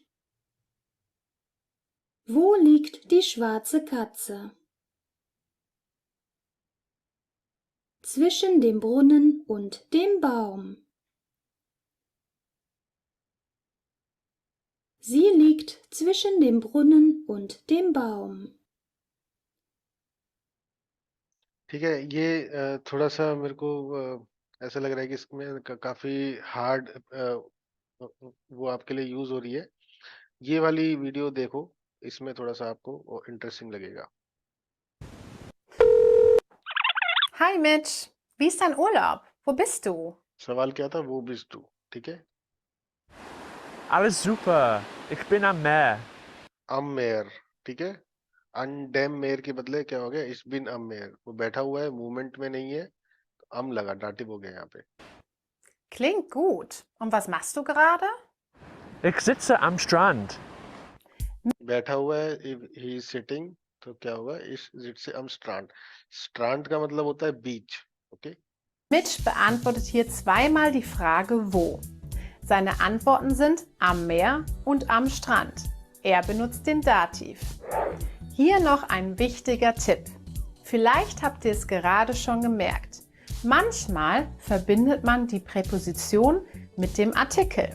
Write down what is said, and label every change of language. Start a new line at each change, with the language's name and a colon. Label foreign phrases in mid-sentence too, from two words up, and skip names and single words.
German: Wo liegt die schwarze Katze? Zwischen dem Brunnen und dem Baum. Sie liegt zwischen dem Brunnen und dem Baum.
Hindi: ठीक है, ये थोड़ा सा मेरे को ऐसा लग रहा है कि इसमें काफी हार्ड वो आपके लिए यूज हो रही है। ये वाली वीडियो देखो, इसमें थोड़ा सा आपको इंटरेस्टिंग लगेगा।
German: Hi Mitch, wie ist dein Urlaub? Wo bist du?
Hindi: सवाल क्या था?
German: wo bist du,
Hindi: ठीक है?
German: Alles super. Ich bin am Meer. am Meer,
Hindi: ठीक है?
German: an dem Meer
Hindi: के बदले क्या हो गया?
German: ich bin am Meer।
Hindi: वो बैठा हुआ है, मूवमेंट में नहीं है, तो am लगा, डाटिव हो गया यहाँ पे।
German: Klingt gut. Und was machst du gerade? Ich sitze am Strand.
Hindi: बैठा हुआ है,
English: he is sitting,
Hindi: तो क्या होगा?
German: ich sitze am Strand।
Hindi: Strand का मतलब होता है बीच, ओके?
German: Mitch beantwortet hier zweimal die Frage wo. Seine Antworten sind am Meer und am Strand. Er benutzt den Dativ. Hier noch ein wichtiger Tipp. Vielleicht habt ihr es gerade schon gemerkt. Manchmal verbindet man die Präposition mit dem Artikel.